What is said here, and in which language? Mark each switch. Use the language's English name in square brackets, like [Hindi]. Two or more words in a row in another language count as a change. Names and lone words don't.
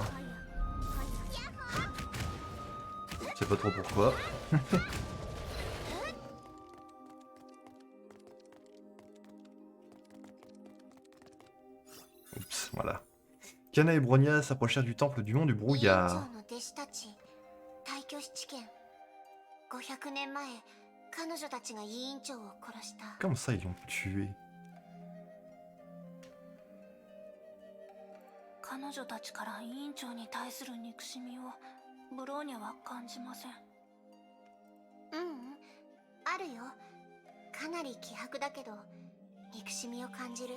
[French] Je sais pas trop pourquoi. Oups, voilà. Kana et Bronya s'approchèrent du temple du mont du brouillard. [Japanese] 500 年前彼女たちが委員長を殺した。 [French] Comment ça ils l'ont tué? [Japanese] 彼女たちから委員長に対する憎しみをブローニャは感じません。あるよ。かなり希薄だけど憎しみを感じる。